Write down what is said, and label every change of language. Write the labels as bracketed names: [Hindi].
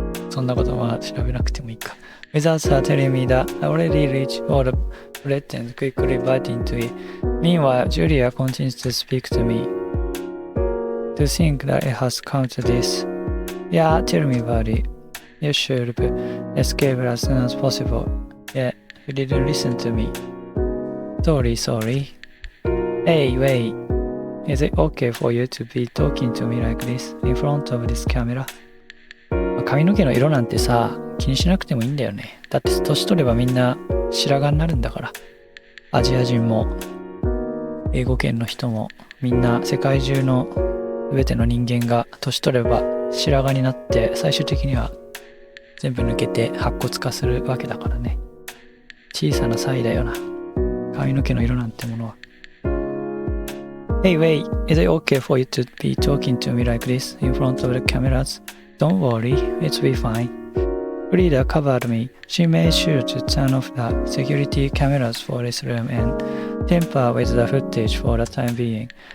[Japanese] そんなことは調べなくてもいいか。 [English] Without her telling me that I already reached all the buttons, quickly biting to it. Meanwhile, Julia continues to speak to me. To think that it has come to this. Yeah, tell me about it. You should escape as soon as possible. Yet, you didn't listen to me. Sorry. Hey, wait. Is it okay for you to be talking to me like this in front of this camera? [Japanese] 髪の毛の色なんてさ、気にしなくてもいいんだよね。だって年取ればみんな白髪になるんだから。アジア人も英語圏の人もみんな世界中の全ての人間が年取れば白髪になって最終的には全部抜けて白骨化するわけだからね。小さな差異だよな。髪の毛の色なんてものは。 [English] Hey, wait, is it okay for you to be talking to me like this in front of the cameras? Don't worry, it'll be fine. Frida covered me. She made sure to turn off the security cameras for this room and tamper with the footage for the time being.